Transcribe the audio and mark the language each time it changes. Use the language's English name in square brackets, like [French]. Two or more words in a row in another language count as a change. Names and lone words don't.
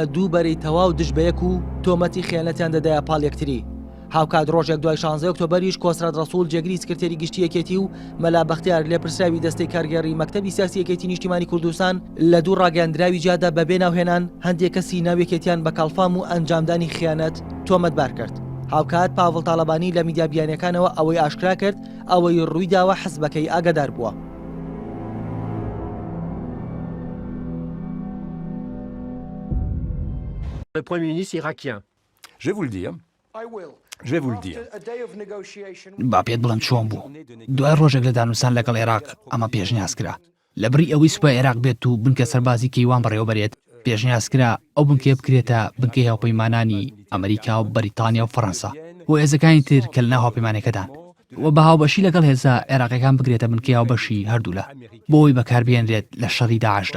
[Central Kurdish] دوو بەرەی تەواو دژبەیەک و تۆمەتی خیانەتیان دەدایە پاڵ یەکتری هاوکات ڕۆژێک دوای 16 ئۆکتۆبەریش کۆسرات ڕەسوول جێگری سکرتێری گشتی یەکێتی و مەلا بەختیار لێپرسراوی دەستەی کارگەڕی مەکتەبی سیاسی یەکێتی نیشتیمانی کوردستان لە دوو ڕاگەاندراوی جادا بەبێ ناوهێنان هەندێک کەسی ناویەکێتیان بە کاڵفام و ئەنجامدانی خیانەت تۆمەتبار کرد. هاوکات پاڤڵ تاڵەبانی لە میدیا بیانیەکانەوە ئەوەی ئاشکرا کرد ئەوەی ڕوویداوە حەزبەکەی ئاگادار بووە. [French] Le Premier ministre irakien. Je vais vous le dire. Je vais vous le dire. [Central Kurdish] با پێت بڵم چۆن بوو دوای ڕۆژێک لە دانووسان لەگەڵ عێراق ئەمە پێشنیاز کرا لە بری ئەوەی سوپای عێراق بێت و بنکە سەربازی کەیوان بەڕێوەبەرێت پێشنیازکرا ئەو بنکێ بکرێتە بنکەی هاوپەیمانانی ئەمریکا و بەریتانیا و فەڕەنسا و هێزەکانی تر کە لەناو هاوپەیمانەکەدان و بە هاوبەشی لەگەڵ هێزە عێراقیەکان بگرێتە بنکەی هاوبەشی هەردوولە بۆی بەکاربێنرێت لە شەڕی داعشدا.